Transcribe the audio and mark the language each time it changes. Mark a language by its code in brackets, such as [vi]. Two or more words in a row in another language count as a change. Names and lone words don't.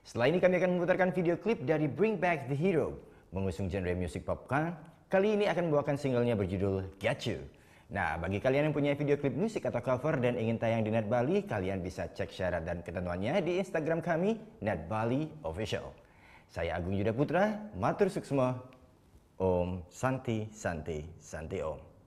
[id] Setelah ini kami akan memutarkan video klip dari Bring Back the Hero, mengusung genre musik pop punk. Kali ini akan membawakan singlenya berjudul Got You. Nah, bagi kalian yang punya video klip musik atau cover dan ingin tayang di Net Bali, kalian bisa cek syarat dan ketentuannya di Instagram kami, Net Bali Official. Saya Agung Yuda Putra, [ban] matur suksma, [sa] Om Santi Santi Santi Om.